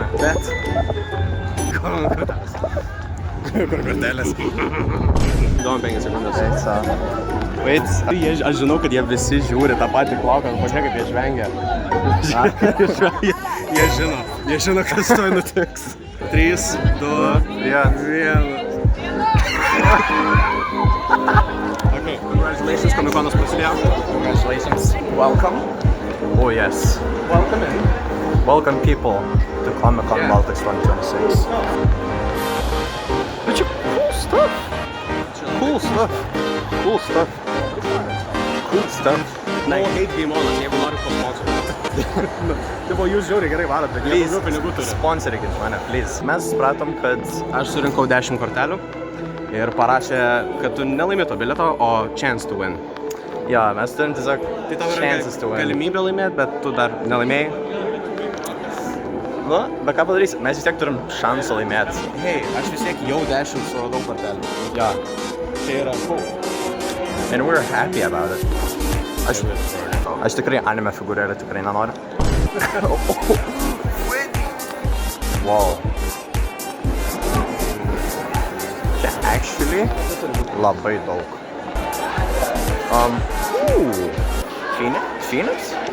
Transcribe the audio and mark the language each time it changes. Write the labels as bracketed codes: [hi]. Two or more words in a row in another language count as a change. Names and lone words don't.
[lt] Bet... Kur kortelės? Duom 5 sekundės. Wait, aš žinau, kad jie visi žiūri tą patį klauką, pažiūrėk, kaip jie žvengia. Jie žino, kas toj nutiks. 3, 2, 1. [en] Okay, congratulations, [lt] Comic-Conas prasidėjo. [en] Congratulations. Welcome. Oh yes. Welcome in. Welcome people to Comic-Con Baltics 2026. Cool stuff. No hate [lt] Gameonas, jeigu nori pasponsorinti. Tai buvo jūs žiauriai gerai varot, bet jie daugiau pinigų turi. Sponsorinkit mane, please. Mes supratom, kad... Aš surinkau 10 kortelių ir parašė, kad tu nelaimė to bilieto, o [en] chance to win. [lt] Jo, mes turim tiesiog Tai tau yra [en] chances to win. [lt] galimybė laimėti, bet tu dar nelaimėjai. Nu, bet ką padarysim, mes vis tiek turim šansą laimėti. Hei, aš vis tiek jau 10 suradau kortelių. Jo. Tai yra cool. [en] And we're happy about it. [lt] Aš tikrai anime figūrėlę tikrai nenoriu. [en] Wow. [lt] Čia actually labai daug. Phoenix?